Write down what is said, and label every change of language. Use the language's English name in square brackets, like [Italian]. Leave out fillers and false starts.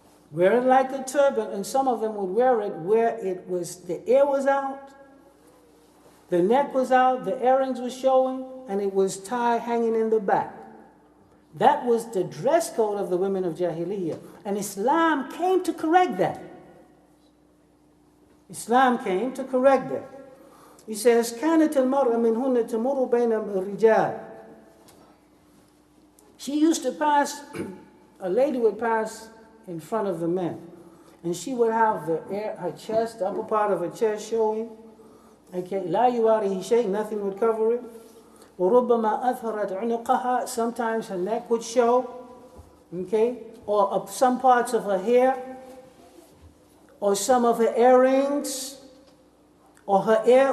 [English] Wear it like a turban, and some of them would wear it where it was, the ear was out, the neck was out, the earrings were showing, and it was tied hanging in the back. That was the dress code of the women of Jahiliyyah. And Islam came to correct that. Islam came to correct that. He says, [Arabic] كانت المرأة منهن تمر بين الرجال. [English] She used to pass, a lady would pass in front of the men. And she would have her chest, the upper part of her chest showing. Okay, [Arabic] لا يواريه شيء, [English] nothing would cover it. [Arabic] وَرُبَّمَا أَظْهَرَتْ عُنُقَهَا, [English] sometimes her neck would show, okay, or some parts of her hair, or some of her earrings, or her hair.